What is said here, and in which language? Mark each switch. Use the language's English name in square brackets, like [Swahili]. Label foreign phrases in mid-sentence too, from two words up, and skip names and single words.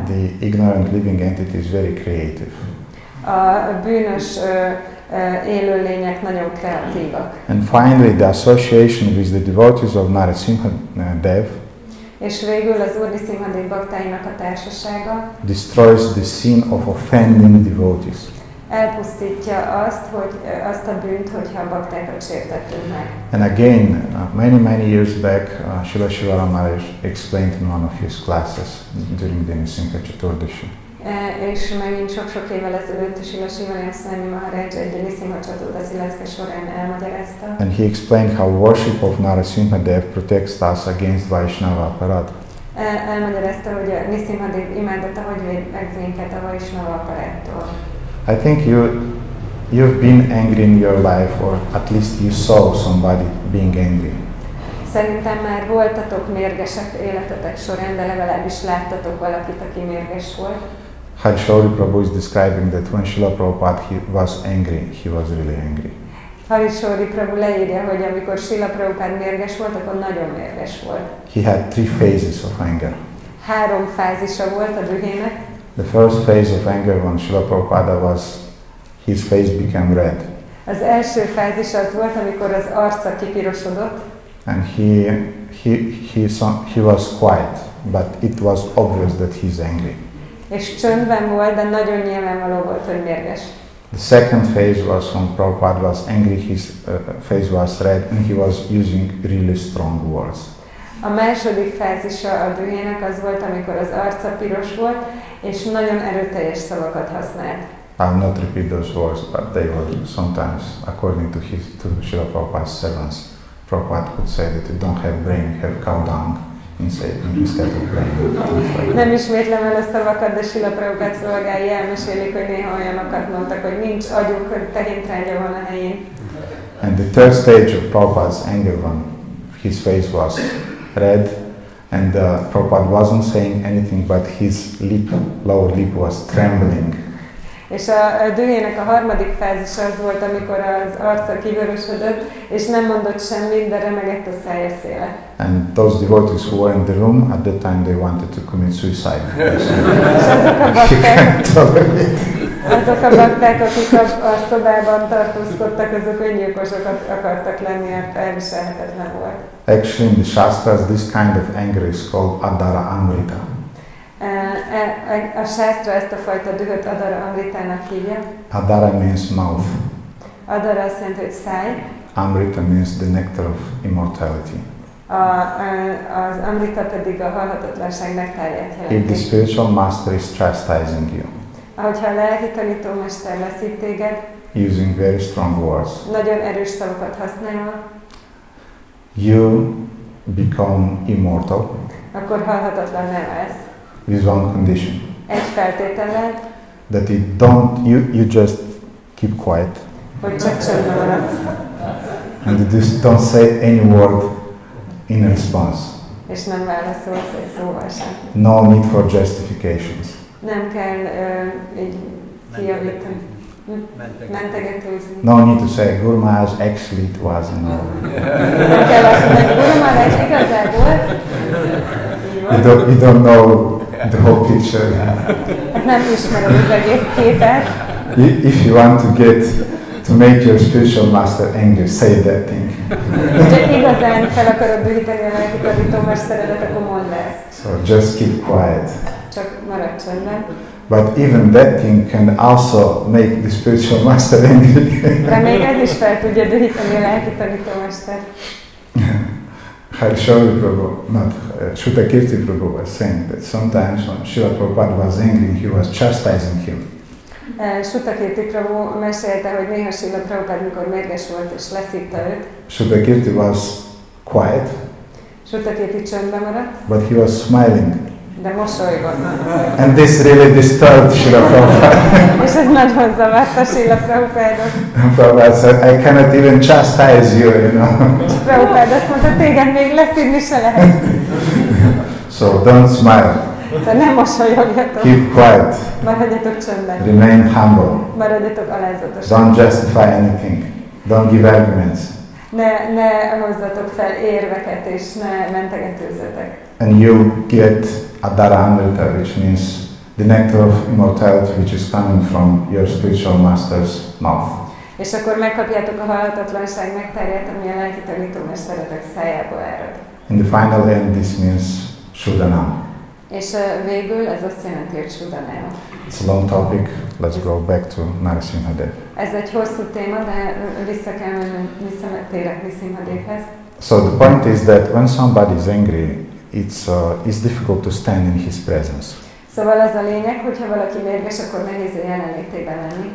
[English] The ignorant living entity is very creative. [Hungarian] A bűnös élőlények nagyon kreatívak. [English] And finally, the association with the devotees of Nrisimha Dev, [Hungarian] és végül az Úr Nrisimha Dév baktáinak a társasága [English] destroys the sin of offending devotees. [Hungarian] elpusztítja azt a bűnt, hogyha a baktákat sértettünk meg. [English] And again, many years back, Srila Shivara Maharaj explained in one of his classes during the Nrisimha Caturdasira. [Hungarian] És megint sok-sok évvel ezelőtt Srila Shivara Maharaj egy Nrisimha Caturdasira során elmagyarázta. [English] And he explained how worship of Nrisimha Dev protects us against [Sanskrit] Vaishnava aparat. [Hungarian] Elmagyarázta, hogy a Nrisimha Dév imádata hogy véd meg minket a [Sanskrit] Vaishnava aparattól. [English] I think you've been angry in your life, or at least you saw somebody being angry. [Hungarian] Szerintem már voltatok mérgesek életetek során, de legalábbis láttatok valakit, aki mérges volt. [English] Harishauri Prabhu is describing that when Srila Prabhupada was angry, he was really angry. [Hungarian] Harishauri Prabhu leírja, hogy amikor Srila Prabhupada mérges volt, akkor nagyon mérges volt. [English] He had 3 phases of anger. [Hungarian] 3 fázisa volt a dühének. [English] The first phase of anger when Srila Prabhupada was, his face became red. [Hungarian] Az első fázis az volt, amikor az arca kipirosodott. [English] And he was quiet, but it was obvious that he's angry. [Hungarian] És csöndben volt, de nagyon nyilvánvaló volt, hogy mérges. [English] The second phase was when Prabhupada was angry, his face was red and he was using really strong words. [Hungarian] A második fázisa a dühének az volt, amikor az arca piros volt, és nagyon erőteljes szavakat használt. [English] I'll not repeat those words, but they were sometimes, according to Srila Prabhupada's servants, Prabhupada could say that you don't have brain, you have cow dung instead of brain. [Hungarian] Nem ismétlem el a szavakat, de Srila Prabhupada szolgái elmesélik, hogy néha olyanokat mondtak, hogy nincs agyuk, hogy tehintrágya van a helyén. [English] And the third stage of Prabhupada's anger, when his face was red and Prabhupada wasn't saying anything, but his lower lip was trembling. [Hungarian] És a dühének a harmadik fázisa az volt, amikor az arca kivörösödött, és nem mondott semmit, de remegett a szája széle. [English] And those devotees who were in the room at that time, they wanted to commit suicide. [Hungarian] Azok a bakták, akik a szobában tartózkodtak, azok öngyilkosok akartak lenni, mert elviselhetetlen volt. [English] Actually, in the Shastras, this kind of anger is called [Sanskrit] Adara Amrita. [Hungarian] A sásztra ezt a fajta dühöt [Sanskrit] Adara Amritának [Hungarian] hívja. [English] Adara means mouth. [Hungarian] Adara azt jelenti, hogy száj. [English] Amrita means the nectar of immortality. [Hungarian] Az Amrita pedig a halhatatlanság nektárját jelenti. [English] If the spiritual master is chastising you, [Hungarian] ahogyha a lelki tanítómester leszít téged, [English] using very strong words, [Hungarian] nagyon erős szavakat használva, [English] you become immortal. [Hungarian] Akkor halhatatlan nem lesz. [English] With one condition. [Hungarian] Egy feltétellel, [English] that you just keep quiet. [Hungarian] Hogy csak csöndben maradsz. [English] And you just don't say any word in response. [Hungarian] És nem válaszolsz egy szóval sem. [English] No need for justifications. [Hungarian] Nem kell így kijavítani. Mentegetőzni. [English] No need to say, Guru Maharaj, actually it wasn't. [Hungarian] Nem kell azt mondani, Guru Maharaj igazából. [English] You don't know the whole picture. [Hungarian] Hát nem ismered az egész képet. [English] If you want to make your spiritual master angry, say that thing. [Hungarian] Csak igazán fel akarod dühíteni a lelki tanítómesteredet, akkor mondd ezt. [English] So just keep quiet. [Hungarian] Csak maradj csöndben. [English] But even that thing can also make the spiritual master angry. [Hungarian] De még ez is fel tudja dühíteni a lelki tanítómestert. [English] Sutta Kirti Prabhu was saying that sometimes when Srila Prabhupada was angry, he was chastising him. [Hungarian] Sutta Kirti Prabhu mesélte, hogy néha Srila Prabhupada, mikor mérges volt és leszívta őt. [English] Sutta Kirti was quiet. [Hungarian] Sutta Kirti csöndben maradt. [English] But he was smiling. [Hungarian] De mosolygott. [English] And this really disturbed Srila Prabhupada. [Hungarian] És ez nagyon zavarta Srila Prabhupádot. [English] Prabhupada said, I cannot even chastise you, you know. [Hungarian] És Prabhupada azt mondta, téged még leszívni se lehet. [English] So don't smile. [Hungarian] De nem mosolyogjatok. [English] Keep quiet. [Hungarian] Maradjatok csöndben. [English] Remain humble. [Hungarian] Maradjatok alázatosak. [English] Don't justify anything. Don't give arguments. [Hungarian] Ne hozzatok fel érveket és ne mentegetőzzetek. [English] And you get [Sanskrit] Adara Amrita, [English] which means the nectar of immortality, which is coming from your spiritual master's mouth. [Hungarian] És akkor megkapjátok a halhatatlanság nektárját, ami a lelki tanítómesteretek szájából árad. [English] In the final end, this means Shuddhanam. [Hungarian] És végül ez azt jelenti, hogy Shuddhanam. [English] It's a long topic. Let's go back to Nrisimha Dev. [Hungarian] Ez egy hosszú téma, de vissza kell mennünk Nrisimha Devhez. [English] So the point is that when somebody is angry, it's difficult to stand in his presence. [Hungarian] Szóval az a lényeg, hogyha valaki mérges, akkor nehéz a jelenlétében lenni.